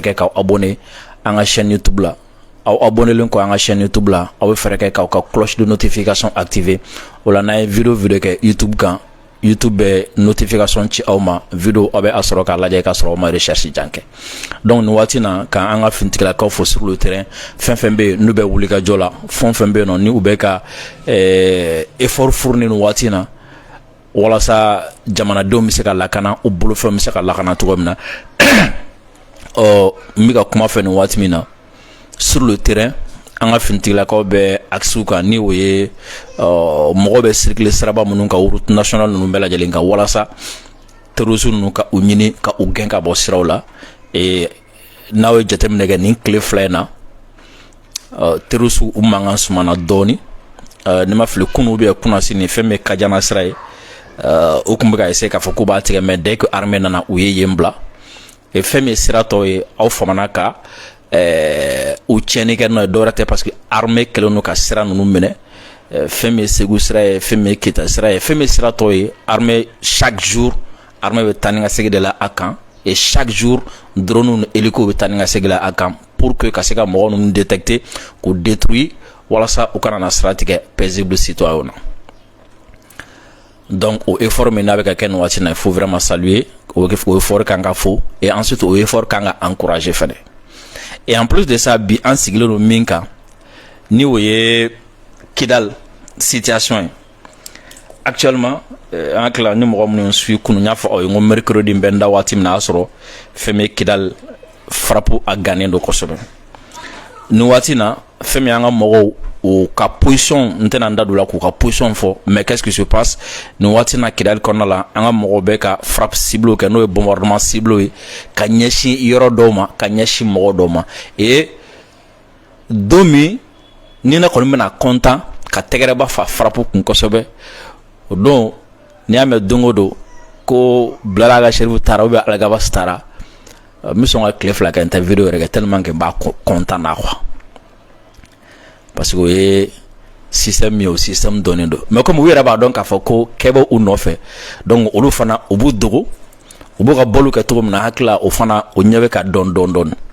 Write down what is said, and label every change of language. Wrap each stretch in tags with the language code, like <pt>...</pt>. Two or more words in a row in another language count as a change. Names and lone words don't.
<bm>kɛ k'aw abonné an ka chaîne YouTube la aw abonnelen kɔ an ka chaîne YouTube la aw bɛ fɛɛrɛ kɛ k'aw ka</bm> <fr>cloche de notification</fr> <bm>activer o la n'an ye vidéo kɛ YouTube kan YouTube bɛ notification ci aw ma vidéo aw bɛ a sɔrɔ k'a lajɛ k'a sɔrɔ aw ma recherche jan kɛ donc nin waati na k'an ka finitigilakaw fo</bm> <fr>sur le terrain</fr> <bm>fɛn fɛn bɛ yen n'u bɛ wulikajɔ la fɛn fɛn bɛ yen nɔ ni u bɛ ka</bm> <fr>effort fournir</fr> <bm>nin waati na walasa jamanadenw bɛ se ka lakana u bolofɛnw bɛ se ka lakana cogo min na n bɛ ka kuma fɛ nin waati min na</bm> <fr>sur le terrain</fr> <bm>an ka finitigilakaw bɛ axe kan ni o ye mɔgɔ bɛ circuler siraba minnu kan</bm> <fr>route nationale</fr> <bm>ninnu bɛɛ lajɛlen kan walasa terroriste ninnu ka u ɲini ka u gɛn ka bɔ siraw la et n'aw ye jateminɛ kɛ nin tile fila in na terroriste u mankan sumana dɔɔni ne ma fili kunu</bm> <fr>ou bien</fr> <bm>kunasini fɛn min ye Kajana sira ye u tun bɛ ka essayer k'a fɔ k'u b'a tigɛ</bm> <fr>mais dès que armée</fr> <bm>nana u ye yen bila et fɛn min ye sira tɔ ye aw famana ka u tiɲɛni kɛ n'o ye dɔwɛrɛ tɛ</bm> <fr>parce que armée</fr> <bm>kɛlen don ka sira ninnu minɛ fɛn min ye Segu sira ye fɛn min ye Keta sira ye fɛn min ye sira tɔ ye</bm> <fr>armée chaque jour armée</fr> <bm>bɛ taa ni ka segin de la a kan</bm> <fr>et chaque jour drone</fr> <bm>ni hélico bɛ taa ni ka segin la a kan</bm> <fr>pour que</fr> <bm>ka se ka mɔgɔ ninnu détecter k'u détruire walasa u kana na sira tigɛ paisible citoyen na donc o effort min n'a bɛ ka kɛ nin waati na</bm> <fr>il faut vraiment saluer</fr> <bm>o effort kan ka fo</bm> <fr>et ensuite</fr> <bm>o effort kan ka encourager fɛnɛ</bm> <fr>et en plus de ça</fr> <bm>bi an sigilen don min kan ni o ye Kidal</bm> <fr>situation actuellement en clair</fr> <bm>ni mɔgɔ minnu suit kunu y'a fɔ aw ye n ko mercredi bɛ n da waati min na a sɔrɔ fɛn min Kidal frappe a gannen don kosɛbɛ nin waati na fɛn min an ka mɔgɔw u ka position n tɛna n da don la k'u ka position fɔ</bm> <fr>mais qu'est-ce qui se</fr> <bm>passe nin waati na Kidal kɔnɔna la an ka mɔgɔw bɛ ka</bm> <fr>frappe cible</fr> <bm>kɛ n'o ye</bm> <fr>bombardement cible</fr> <bm>ye ka ɲɛsin yɔrɔ dɔw ma ka ɲɛsin mɔgɔ dɔw ma et don min ni ne kɔni bɛna content ka tɛgɛrɛba fa frappe kun kosɛbɛ o don n'i y'a mɛn don o don ko Bilali Aga Sherifu taara</bm> <fr>ou bien</fr> <bm>Algabas taara n bɛ sɔn ka tile fila kɛ n tɛ video yɛrɛ kɛ</bm> <fr>tellement que</fr> <bm>n b'a content na</bm> <fr>quoi parce que</fr> <bm>o ye système min ye o système dɔnnen don</bm> <fr>mais comme</fr> <bm>u yɛrɛ b'a dɔn k'a fɔ ko kɛ bɛ u nɔfɛ donc olu fana u b'u dogo u b'u ka bɔliw kɛ cogo min na hakili la o fana o ɲɛ bɛ ka dɔn dɔn dɔɔni</bm>